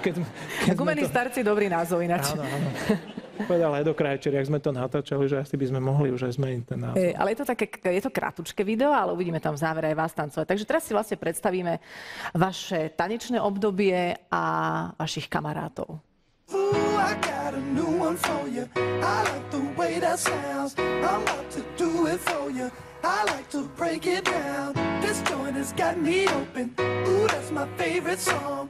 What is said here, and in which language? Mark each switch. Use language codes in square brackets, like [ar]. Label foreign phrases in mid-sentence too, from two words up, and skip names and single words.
[sk] Gumení starci, dobrý názov ináč. Áno. Povedal Edo Krajčír, jak sme to natáčali, že asi by sme mohli už aj zmeniť ten názov. Ale je to krátučké video, ale uvidíme tam v závere aj vás tancovať. Takže teraz si vlastne predstavíme vaše tanečné obdobie a vašich kamarátov. [en] Ooh, I got a new one for you. I like the way that sounds. I'm about to do it for you. I like to break it down. This joint has got me open. Ooh, that's my favorite song.